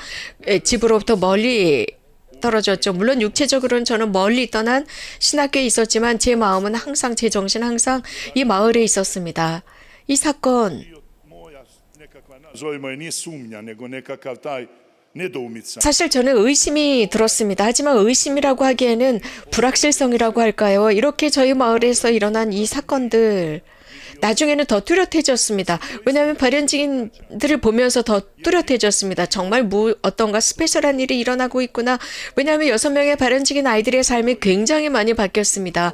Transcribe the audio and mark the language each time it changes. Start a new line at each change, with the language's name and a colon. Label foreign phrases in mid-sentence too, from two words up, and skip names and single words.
Korean: 집으로부터 멀리 떨어졌죠. 물론 육체적으로는 저는 멀리 떠난 신학교에 있었지만 제 마음은 항상 제 정신 항상 이 마을에 있었습니다. 이 사건
Croatian: moja nekakva, nazovimo je nije sumnja, nego nekakav taj nedoumica.
Korean: 사실 저는 의심이 들었습니다. 하지만 의심이라고 하기에는 불확실성이라고 할까요? 이렇게 저희 마을에서 일어난 이 사건들 나중에는 더 뚜렷해졌습니다. 왜냐하면 발현증인들을 보면서 더 뚜렷해졌습니다. 정말 어떤가 스페셜한 일이 일어나고 있구나. 왜냐하면 6명의 발현증인 아이들의 삶이 굉장히 많이 바뀌었습니다.